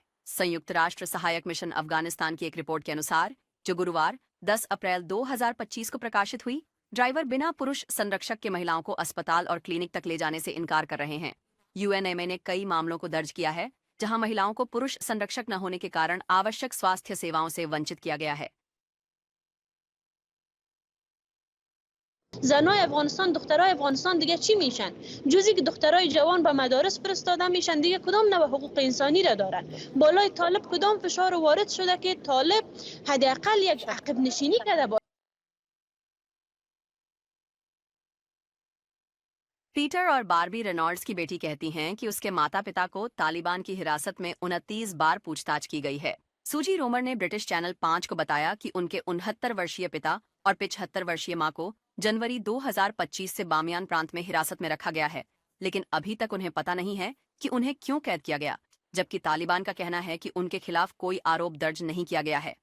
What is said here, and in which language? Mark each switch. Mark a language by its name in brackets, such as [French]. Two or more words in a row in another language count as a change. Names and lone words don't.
[Hindi] संयुक्त राष्ट्र सहायक मिशन अफगानिस्तान की एक रिपोर्ट के अनुसार, जो गुरुवार 10 अप्रैल 2025 को प्रकाशित हुई, ड्राइवर बिना पुरुष संरक्षक के महिलाओं को अस्पताल और क्लिनिक तक ले जाने से इनकार कर रहे हैं। यूएनएमए ने कई मामलों को दर्ज किया है जहां महिलाओं को पुरुष संरक्षक न होने के कारण आवश्यक स्वास्थ्य सेवाओं से वंचित किया गया है। [Persian] زنای افغانستان، دخترای افغانستان دیگه چی میشن؟ جزی که دخترای جوان به مدارس فرستاده میشن، دیگه کدام نوع حقوق انسانی را دارن؟ بالای طالب کدام فشار وارد شده که طالب حداقل یک عقب نشینی کرده؟ [Hindi] पीटर और बारबी रेनॉल्ड्स की बेटी कहती हैं कि उसके माता पिता को तालिबान की हिरासत में 29 बार पूछताछ की गई है। सूजी रोमर ने ब्रिटिश चैनल 5 को बताया कि उनके 69 वर्षीय पिता और 75 वर्षीय मां को जनवरी 2025 से बामियान प्रांत में हिरासत में रखा गया है, लेकिन अभी तक उन्हें पता नहीं है कि उन्हें क्यों कैद किया गया, जबकि तालिबान का कहना है कि उनके खिलाफ कोई आरोप दर्ज नहीं किया गया है।